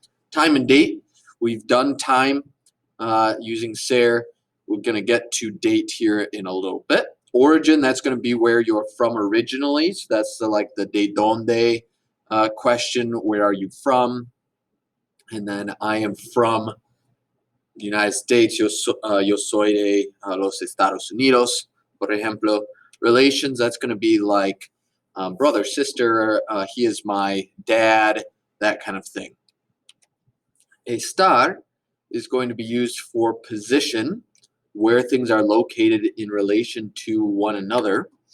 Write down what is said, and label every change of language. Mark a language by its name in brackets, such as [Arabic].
[English] Time and date, we've done time using ser. We're going to get to date here in a little bit. Origin, that's going to be where you're from originally. So that's the [Spanish] de donde [English] question, where are you from? And then I am from the United States. [Spanish] Yo soy de los Estados Unidos, por ejemplo. [English] Relations, that's going to be like brother, sister, he is my dad, that kind of thing. Estar is going to be used for position, where things are located in relation to one another.